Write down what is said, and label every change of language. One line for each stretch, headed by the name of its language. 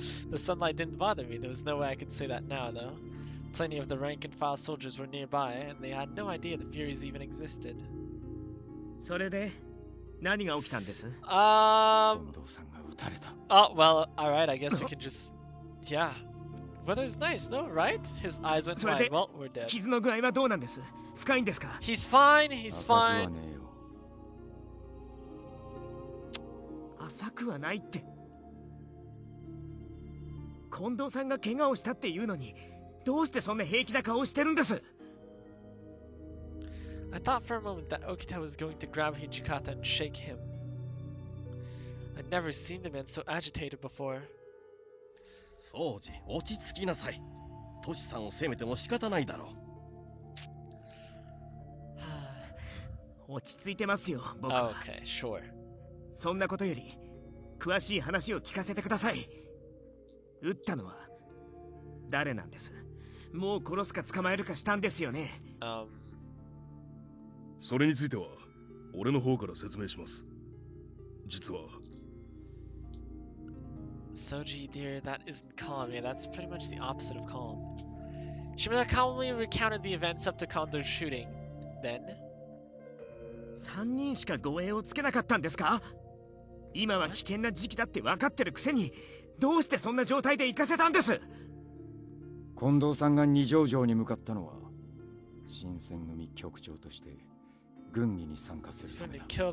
English: The sunlight didn't bother me. There was no way I could say that now, though. Plenty of the rank and file soldiers were nearby, and they had no idea the Furies even existed.
Japanese: それで何が起きたんです？近藤さんが撃たれた。
English: Oh, well, alright, I guess we can just... Yeah. Weather's nice, no? Right? His eyes went
Japanese: それ
English: wide.
Japanese: で
English: Well, we're dead.
Japanese: 傷の具合はどうなんです？深いんですか？
English: He's fine, he's
Japanese: 浅くは
English: fine.
Japanese: ねえよ。浅くはないって。近藤さんが怪我をしたっていうのに、どうしてそんな平気な顔をしてるんです？
English: I thought for a moment that Okita was going to grab Hijikata and shake him. I'd never seen the man so agitated before.
Japanese: そうじ、落ち着きなさい。トシさんを責めても仕方ないだろう。落ち着いてますよ、僕は。
English: Okay, sure.
Japanese: そんなことより、詳しい話を聞かせてください。撃ったのは誰なんです？もう殺すか捕まえるかしたんですよね。それについては俺の方から説明します。実は
English: Soji, dear, that isn't calm. Yeah, that's pretty much the opposite of calm. Shimada calmly recounted the events up to Kondo's shooting. Then...
Japanese: 3人しか護衛をつけなかったんですか？今は危険な時期だって分かってるくせに、どうしてそんな状態で行かせたんです？近藤さんが二条城に向かったのは、新選組局長として軍議に参加するためだ。